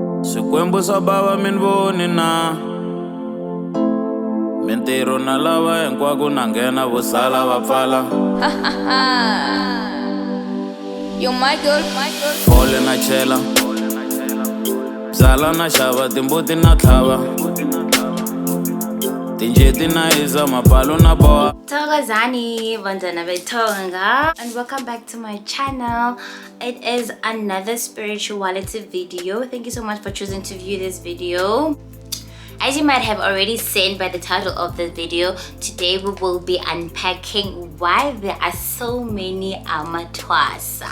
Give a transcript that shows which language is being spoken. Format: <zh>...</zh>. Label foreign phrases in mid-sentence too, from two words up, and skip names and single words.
<ts>Swikwembu swa bava mi ni voni na mintirho na lava hinkwako na nghena vo sala va pfala</ts> <en>Yo, my girl.</en> <ts>fole na chela byala na xava timbuti na tlhava tinjeti na hisa mapalu na boha.</ts> <en>Thokozani, Vandana Betonga, and welcome back to my channel. It is another spirituality video. Thank you so much for choosing to view this video. As you might have already seen by the title of the video, today we will be unpacking why there are so many ukutwhasa.</en>